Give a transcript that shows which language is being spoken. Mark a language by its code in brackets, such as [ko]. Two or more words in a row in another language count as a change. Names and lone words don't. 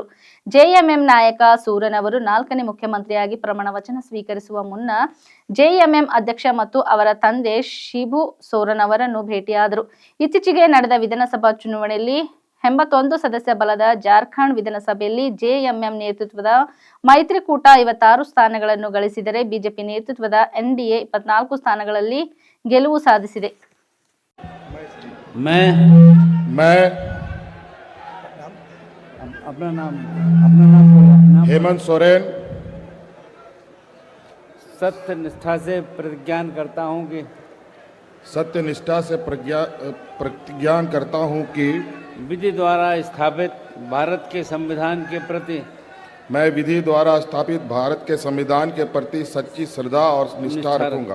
[kn] ಜೆಎಂಎಂ ನಾಯಕ ಸೂರನ್ ಅವರು 4ನೇ ಮುಖ್ಯಮಂತ್ರಿಯಾಗಿ ಪ್ರಮಾಣ ವಚನ ಸ್ವೀಕರಿಸುವ ಮುನ್ನ ಜೆಎಂಎಂ ಅಧ್ಯಕ್ಷ ಮತ್ತು ಅವರ ತಂದೆ ಶಿಬು ಸೋರೆನ್ ಅವರನ್ನು ಭೇಟಿಯಾದರು. ಇತ್ತೀಚೆಗೆ ನಡೆದ ವಿಧಾನಸಭಾ ಚುನಾವಣೆಯಲ್ಲಿ 81 ಸದಸ್ಯ ಬಲದ ಜಾರ್ಖಂಡ್ ವಿಧಾನಸಭೆಯಲ್ಲಿ ಜೆಎಂಎಂ ನೇತೃತ್ವದ ಮೈತ್ರಿಕೂಟ 56 ಸ್ಥಾನಗಳನ್ನು ಗಳಿಸಿದರೆ ಬಿಜೆಪಿ ನೇತೃತ್ವದ ಎನ್ಡಿಎ 24 ಸ್ಥಾನಗಳಲ್ಲಿ ಗೆಲುವು ಸಾಧಿಸಿದೆ. [hi] अपना नाम हेमंत सोरेन सत्य निष्ठा से प्रतिज्ञान करता हूं कि प्रतिज्ञान करता हूं कि विधि द्वारा स्थापित भारत के संविधान के प्रति मैं विधि द्वारा स्थापित भारत के संविधान के प्रति सच्ची श्रद्धा और निष्ठा रखूंगा।